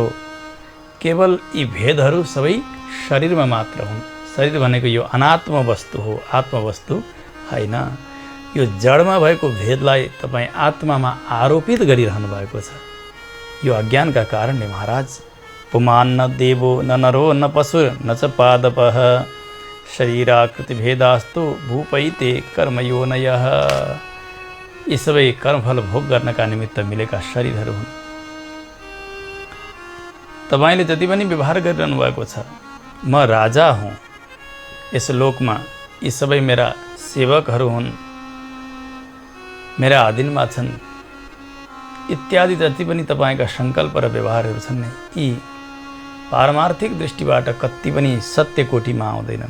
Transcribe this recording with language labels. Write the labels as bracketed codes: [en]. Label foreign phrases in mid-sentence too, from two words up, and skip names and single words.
[ne] केवल यी भेदहरू सबै शरीरमा मात्र हुन्। शरीर भनेको यो अनात्म वस्तु हो, आत्मवस्तु होइन। यो जडमा भएको भेदलाई तपाईँ आत्मामा आरोपित गरिरहनु भएको छ। यो अज्ञानका कारणले महाराज। [sa] पुमान न देवो न नरो न पशु न च पादपः शरीराकृति भेदास्तु भूपैते कर्मयोनयः। [ne] यी सबै कर्मफल भोग गर्नका निमित्त मिलेका शरीरहरू हुन्। तपाईँले जति पनि व्यवहार गरिरहनु भएको छ, म राजा हुँ यस लोकमा, यी सबै मेरा सेवकहरू हुन्, मेरा अधीनमा छन्, इत्यादि जति पनि तपाईँका सङ्कल्प र व्यवहारहरू छन् नि, यी पारमार्थिक दृष्टिबाट कति पनि सत्य कोटिमा आउँदैनन्।